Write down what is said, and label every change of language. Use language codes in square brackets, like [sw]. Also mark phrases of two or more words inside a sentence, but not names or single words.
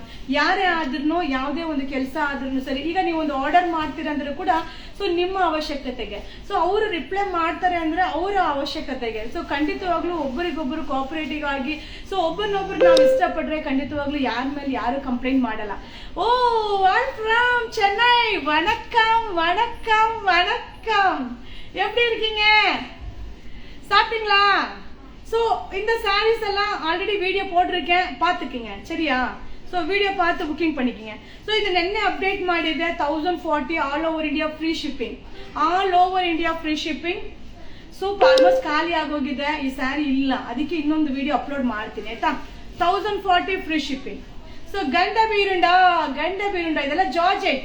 [kn] ಯಾರೇ ಆದ್ರೂ ಯಾವುದೇ ಒಂದು ಕೆಲಸ ಆದ್ರೂ ಸರಿ, ಈಗ ನೀವು ಒಂದು ಆರ್ಡರ್ ಮಾಡ್ತೀರಂದ್ರೂ ಕೂಡ ಸೊ ನಿಮ್ಮ ಅವಶ್ಯಕತೆಗೆ, ಸೊ ಅವರು ರಿಪ್ಲೈ ಮಾಡ್ತಾರೆ ಅಂದ್ರೆ ಅವರ ಅವಶ್ಯಕತೆಗೆ. ಸೊ ಖಂಡಿತವಾಗ್ಲೂ ಒಬ್ಬರಿಗೊಬ್ಬರು ಕೋಆಪರೇಟಿವ್ ಆಗಿ, ಸೊ ಒಬ್ಬರನ್ನೊಬ್ರು ನಾವು ಇಷ್ಟಪಟ್ರೆ ಖಂಡಿತವಾಗ್ಲೂ ಯಾರ ಮೇಲೆ ಯಾರು ಕಂಪ್ಲೇಂಟ್ ಮಾಡಲ್ಲ. [en] oh I from Chennai, [ta] வணக்கம் வணக்கம் வணக்கம், எப்படி இருக்கீங்க, சாப்பிட்டீங்களா? ஸோ இந்த சாரீஸ் எல்லாம் [en] already video [ta] போட்டிருக்கேன், பார்த்துக்குங்க சரியா? ஸோ வீடியோ பார்த்து புக்கிங் பண்ணிக்கோங்க. ஸோ இது [kn] ನೆನ್ನೆ ಅಪ್ಡೇಟ್ ಮಾಡಿದೆ 1040 [en] all over India free shipping, all over India free shipping. [kn] ಸೊ ಆಲ್ಮೋಸ್ಟ್ ಖಾಲಿ ಆಗೋಗಿದೆ ಈ ಸ್ಯಾರಿ, ಇಲ್ಲ ಅದಕ್ಕೆ ಇನ್ನೊಂದು [en] video upload [kn] ಮಾಡ್ತೀನಿ ಆಯ್ತಾ. 1040 [en] free shipping. [kn] ಸೊ ಗಂಡ ಬೀರುಂಡ ಇದೆಲ್ಲ ಜಾರ್ಜೆಟ್.